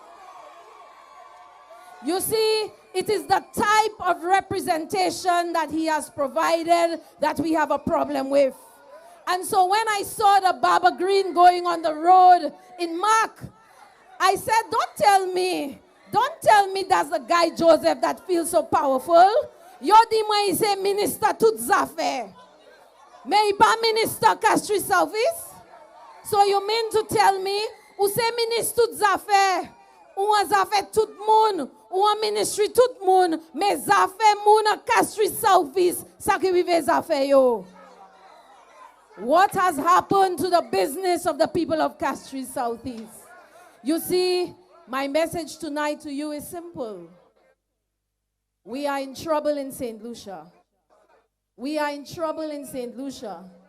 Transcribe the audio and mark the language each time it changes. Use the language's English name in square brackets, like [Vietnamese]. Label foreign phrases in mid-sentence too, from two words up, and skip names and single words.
[English] You see, it is the type of representation that he has provided that we have a problem with. And so when I saw the Baba Green going on the road in Mark, I said, don't tell me that's the Guy Joseph that feels so powerful. [Saint Lucian Creole French] Yo di mwen yi se minister tout zafè. Me yi pa minister Castries Southeast. [English] So you mean to tell me, [Saint Lucian Creole French] ou se minister tout zafè, ou an zafè tout moun, ou an ministry tout moun, me zafè moun a Castries Southeast, sa ki vive zafè yo. [English] What has happened to the business of the people of Castries Southeast? You see, my message tonight to you is simple. We are in trouble in St. Lucia. We are in trouble in St. Lucia.